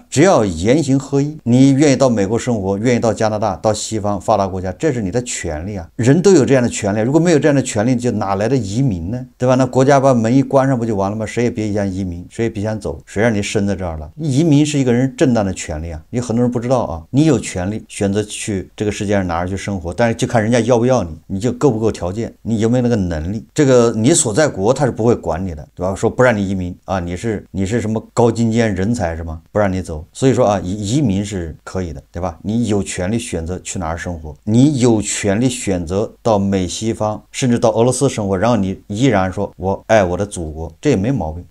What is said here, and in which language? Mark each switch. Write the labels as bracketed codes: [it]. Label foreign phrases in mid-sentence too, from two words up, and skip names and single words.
[zh] 只要言行合一，你願意到美國生活，願意到加拿大，到西方發達國家，這是你的權利人都有這樣的權利，如果沒有這樣的權利，就哪來的移民呢？對吧？那國家把門一關上不就完了嗎？誰也別想移民，誰也別想走，誰讓你生在這兒了？移民是一個人正當的權利有很多人不知道你有權利選擇去這個世界上哪兒去生活，但是就看人家要不要你，你就夠不夠條件，你有沒有那個能力。這個你所在國他是不會管你的，對吧？說不讓你移民你是什麼高精尖人才是嗎？不讓你走。所以說移民是可以的，對吧？你有權利選擇去哪兒生活，你有權利選擇到美西方甚至到俄羅斯生活，然後你依然說我愛我的祖國，這也沒毛病。